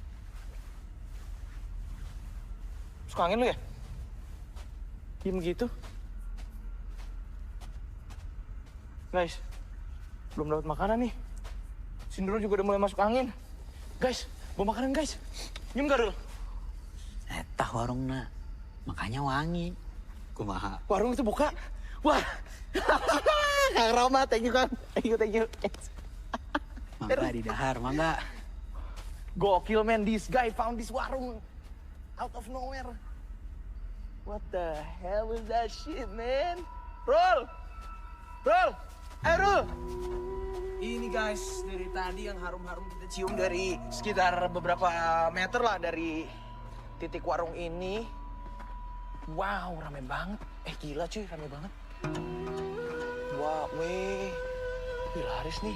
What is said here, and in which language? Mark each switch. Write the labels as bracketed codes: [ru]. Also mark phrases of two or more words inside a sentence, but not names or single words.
[id] Suka angin lu ya? Diem gitu. Guys, belum dapat makanan nih. Sindro juga udah mulai masuk angin. Guys, bawa makanan guys. Diem gak, Rul? [su] Etah warungna, makanya wangi. Kumaha. [id] Warung itu buka. Wah. Kang Rama, [en] thank you, Kang. Thank you. [su] Mangga di dahar, mangga. [id] Gokil, [en] man. This guy found this warung out of nowhere. What the hell was that shit, man? Roll! [id] Ayo, Rul! Ini guys, dari tadi yang harum-harum kita cium dari sekitar beberapa meter lah dari titik warung ini. Wow, rame banget. Gila cuy, rame banget. Wah, weh. Laris nih.